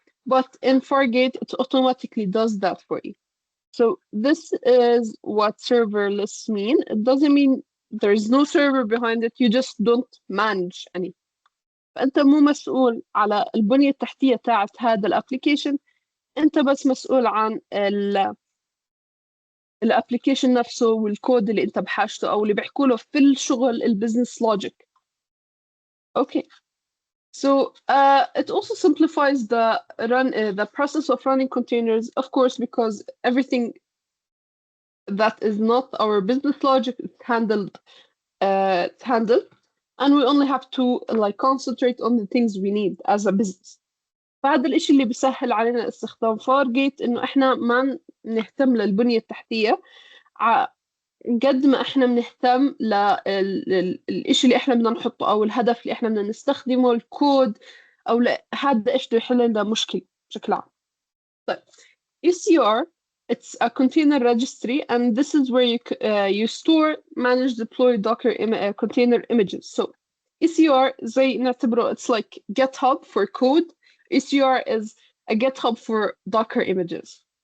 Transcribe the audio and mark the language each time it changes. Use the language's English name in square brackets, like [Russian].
[English] But in Fargate, it automatically does that for you. So this is what serverless mean. It doesn't mean there's no server behind it. You just don't manage any. [Arabic] فأنت مو مسؤول على البنية التحتية تاعت هذا الابلكيشن. أنت بس مسؤول عن الابلكيشن نفسه والكود اللي انت بحاجته او اللي بيحكوا له في الشغل البزنس لوجيك. [English] Okay, so it also simplifies the process of running containers, of course, because everything that is not our business logic is handled, and we only have to like concentrate on the things we need as a business. [Arabic] فهذا الإشي اللي بيسهل علينا استخدام فارجيت إنه إحنا ما نهتم للبنية التحتية قد ما إحنا بنهتم للإشي اللي إحنا بدنا نحطه أو الهدف اللي إحنا بدنا نستخدمه الكود أو هذا إيش بده يحل لنا مشكلة بشكل عام. [English] طيب ECR, it's a container registry, and this is where you store, manage, deploy Docker container images. So ECR [Arabic] زي نعتبره [English] it's like GitHub for code. ECR is a GitHub for Docker images.